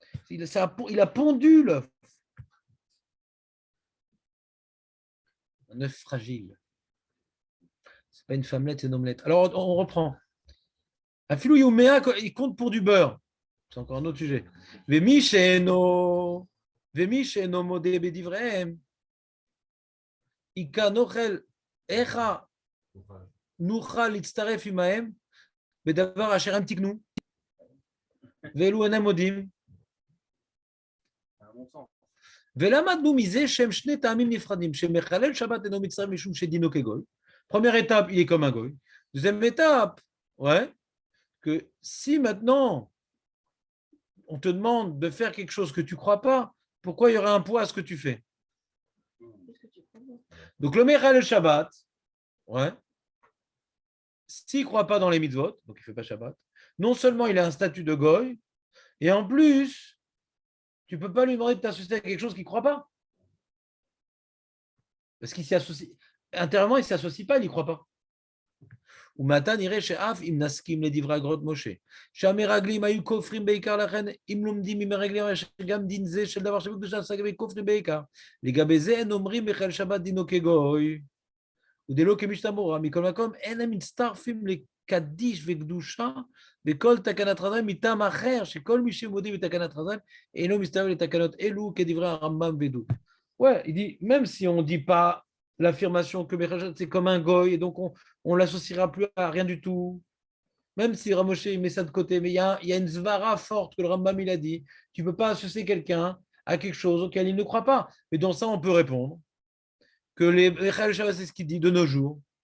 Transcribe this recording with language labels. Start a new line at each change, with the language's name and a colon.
French: Il a pondu l'œuf. Un œuf fragile. Ce n'est pas une femmelette, c'est une omelette. Alors, on reprend. Un filou yoméa, il compte pour du beurre. C'est encore un autre sujet.
Hebrew: Vemisheno ומי שאינו מודה בדבריהם, איכה נוכל, איך נוכל להצטרף עמהם בדבר אשר הם תיקנו, ואלו אינם מודים. ולמדנו מזה שהם שני טעמים נפרדים, שמחלל שבת אינו מצטרף משום שדינו כגוי.
French: Première étape, il est comme un goy. Deuxième étape, ouais, que si maintenant on te demande de faire quelque chose que tu ne crois pas, pourquoi il y aurait un poids à ce que tu fais? Donc le Mechal Shabbat, ouais, s'il ne croit pas dans les mitzvot, donc il ne fait pas Shabbat, non seulement il a un statut de goy, et en plus, tu ne peux pas lui demander de t'associer à quelque chose qu'il ne croit pas. Parce qu'il s'y associe, intérieurement, il ne s'associe pas, il n'y croit pas.
Hebrew: ומתן נראה שאף אם נסכים לדברי הגרות משה, שהמרגלים היו כופרים בעיקר, לכן אם לומדים ממרגלים שגם דין זה של דבר שבקדושה עשה לגבי כופרים בעיקר, לגבי זה אין אומרים בחיל שבת דינו כגוי, ודלא כמשתמורה, מכל מקום אין הם מצטרפים לקדיש וקדושה וכל תקנת חז"ל מטעם אחר, שכל מי שמודים בתקנת חז"ל אינו מצטרף לתקנות אלו כדברי הרמב"ם ודוד.
French: Ouais, il dit, même si on ne dit pas l'affirmation que Bechal c'est comme un goy, et donc on ne l'associera plus à rien du tout, même si Ramoshe il met ça de côté, mais il y a une zvara forte que le Rambam il a dit, tu ne peux pas associer quelqu'un à quelque chose auquel il ne croit pas. Mais dans ça, on peut répondre que les Bechal Shabbat, c'est ce qu'il dit de nos jours.